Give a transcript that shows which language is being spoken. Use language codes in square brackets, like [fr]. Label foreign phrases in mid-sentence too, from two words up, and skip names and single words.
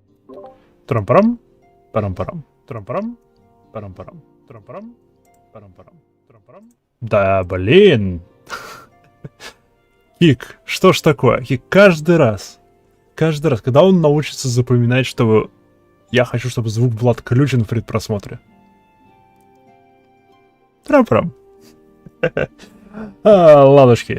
[ru] Трам-парам, парам-парам, трам-парам, парам-парам, трам-парам, парам-парам, трам-парам. Да, блин. Кик, что ж такое? Кик, каждый раз, когда он научится запоминать, что я хочу, чтобы звук был отключен в предпросмотре. Трам-парам. Ладушки.